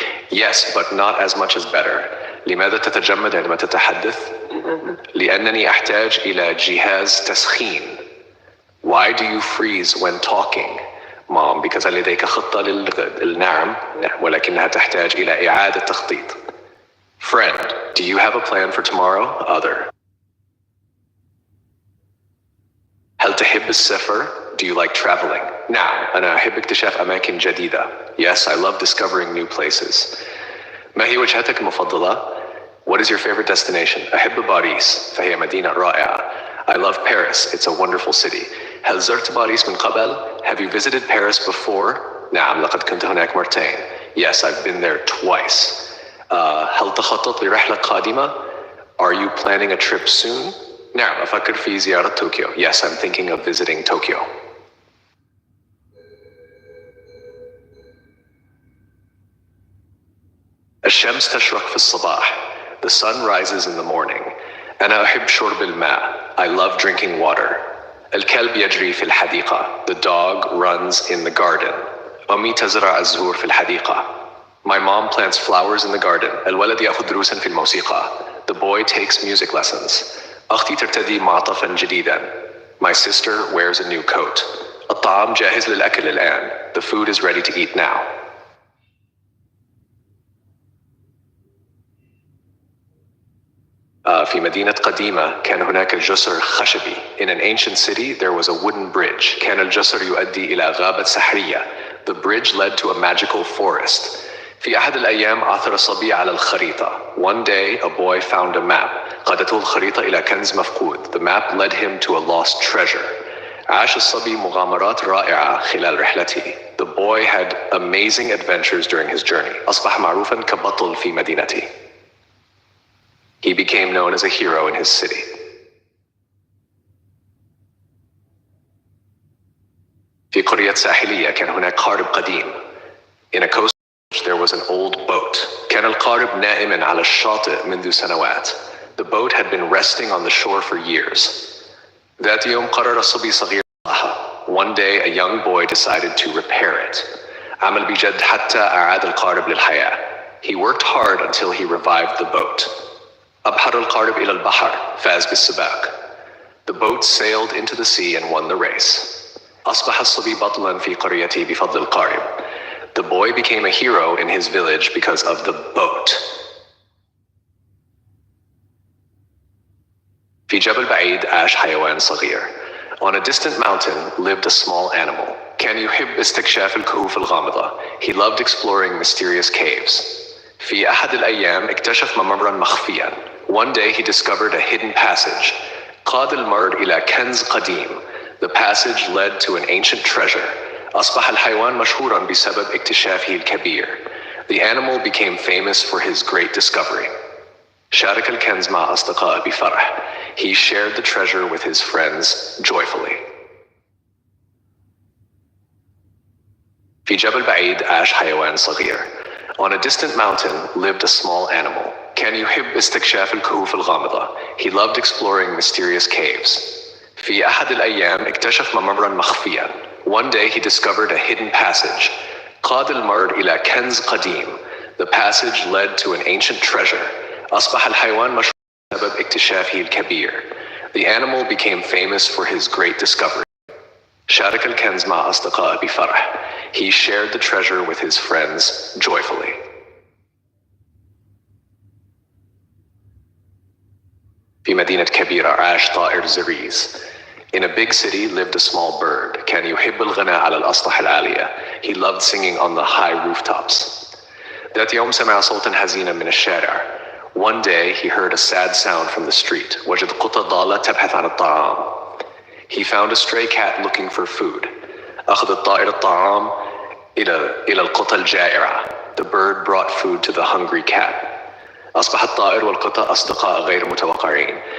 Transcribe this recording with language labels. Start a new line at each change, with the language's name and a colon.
English: Yes, but not as much as better.
Arabic: لماذا تتجمد عندما تتحدث؟ لأنني أحتاج إلى جهاز تسخين.
English: Why do you freeze when talking? Mom, because
Arabic: لديك خطة للنعم ولكنها تحتاج إلى إعادة تخطيط.
English: Friend, do you have a plan for tomorrow? Other.
Arabic: هل تحب السفر?
English: Do you like traveling?
Arabic: نعم، أنا أحب اكتشاف أماكن جديدة.
English: Yes, I love discovering new places.
Arabic: ما هي وجهتك المفضلة?
English: What is your favorite destination?
Arabic: أحب باريس، فهي مدينة رائعة.
English: I love Paris, it's a wonderful city.
Arabic: هل زرت باريس من قبل?
English: Have you visited Paris before?
Arabic: نعم، لقد كنت هناك مرتين.
English: Yes, I've been there twice.
Arabic: هل تخطط لرحلة قادمة?
English: Are you planning a trip soon?
Arabic: نعم، أفكر في زيارة طوكيو.
English: Yes, I'm thinking of visiting Tokyo.
Arabic: الشمس تشرق في الصباح.
English: The sun rises in the morning.
Arabic: أنا أحب شرب الماء.
English: I love drinking water.
Arabic: الكلب يجري في الحديقة.
English: The dog runs in the garden.
Arabic: أمي تزرع الزهور في الحديقة.
English: My mom plants flowers in the garden.
Arabic: الولد يأخذ دروسا في الموسيقى.
English: The boy takes music lessons.
Arabic: أختي ترتدي معطفا جديدا.
English: My sister wears a new coat.
Arabic: الطعام جاهز للأكل الآن.
English: The food is ready to eat now.
Arabic: في مدينة قديمة كان هناك جسر خشبي.
English: In an ancient city there was a wooden bridge.
Arabic: كان الجسر يؤدي إلى غابة سحرية.
English: The bridge led to a magical forest.
Arabic: في أحد الأيام عثر صبي على الخريطة.
English: One day a boy found a map.
Arabic: قادته الخريطة إلى كنز مفقود.
English: The map led him to a lost treasure.
Arabic: عاش الصبي مغامرات رائعة خلال رحلته.
English: The boy had amazing adventures during his journey.
Arabic: أصبح معروفا كبطل في مدينته.
English: He became known as a hero in his city.
Arabic: في قرية ساحلية كان هناك قارب قديم.
English: In a coast there was an old boat.
Arabic: كان القارب نائما على الشاطئ منذ سنوات.
English: The boat had been resting on the shore for years.
Arabic: ذات يوم قرر صبي صغير صلاحه.
English: One day a young boy decided to repair it.
Arabic: عمل بجد حتى أعاد القارب للحياة.
English: He worked hard until he revived the boat.
Arabic: أبحر القارب إلى البحر. فاز بالسباق.
English: The boat sailed into the sea and won the race.
Arabic: أصبح الصبي بطلا في قريته بفضل القارب.
English: The boy became a hero in his village because of the boat.
Arabic: في جبل بعيد عاش حيوان صغير.
English: On a distant mountain lived a small animal.
Arabic: كان يحب استكشاف الكهوف الغامضة.
English: He loved exploring mysterious caves.
Arabic: في أحد الأيام اكتشف ممرا مخفيا.
English: One day he discovered a hidden passage.
Arabic: قاد الممر إلى كنز قديم.
English: The passage led to an ancient treasure.
Arabic: أصبح الحيوان مشهورا بسبب اكتشافه الكبير.
English: The animal became famous for his great discovery.
Arabic: شارك الكنز مع أصدقائه بفرح.
English: He shared the treasure with his friends joyfully.
Arabic: في جبل بعيد عاش حيوان صغير.
English: On a distant mountain lived a small animal.
Arabic: كان يحب استكشاف الكهوف الغامضة.
English: He loved exploring mysterious caves.
Arabic: في أحد الأيام اكتشف ممرا مخفيا.
English: One day he discovered a hidden passage.
Arabic: قاد الممر إلى كنز قديم.
English: The passage led to an ancient treasure.
Arabic: أصبح الحيوان مشهور بسبب اكتشافه الكبير.
English: The animal became famous for his great discovery.
Arabic: شارك الكنز مع أصدقائه بفرح.
English: He shared the treasure with his friends joyfully.
Arabic: في مدينة كبيرة عاش طائر زريز.
English: In a big city lived a small bird.
Arabic: كان يحب الغناء على الأسطح العالية.
English: He loved singing on the high rooftops.
Arabic: ذات يوم سمع صوتا حزينا من الشارع.
English: One day he heard a sad sound from the street.
Arabic: وجد قطة ضالة تبحث عن الطعام.
English: He found a stray cat looking for food.
Arabic: أخذ الطائر الطعام إلى القطة الجائعة.
English: The bird brought food to the hungry cat.
Arabic: أصبح الطائر والقطة أصدقاء غير متوقعين.